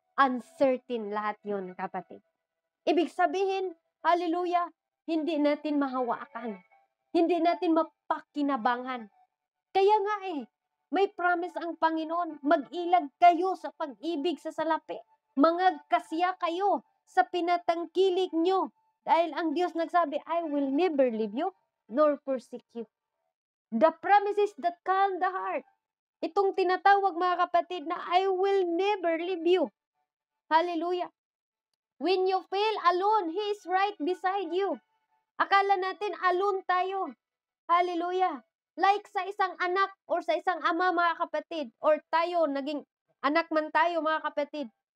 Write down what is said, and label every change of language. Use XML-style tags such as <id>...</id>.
<tl>Uncertain lahat yon, kapatid. Ibig sabihin, hallelujah, hindi natin mahawakan. Hindi natin mapakinabangan. Kaya nga may promise ang Panginoon, mag-ilag kayo sa pag-ibig sa salapi. Mangagkasya kayo sa pinatangkilik nyo. Dahil ang Diyos nagsabi,</tl> <en>I will never leave you nor forsake you. The promises that calm the heart.</en> <tl>Itong tinatawag, mga kapatid, na</tl> <en>I will never leave you. Hallelujah. When you feel alone, He is right beside you.</en> <tl>Akala natin alone tayo. Hallelujah. Like sa isang anak or sa isang ama, mga kapatid, or tayo, naging anak man tayo, mga kapatid.</tl>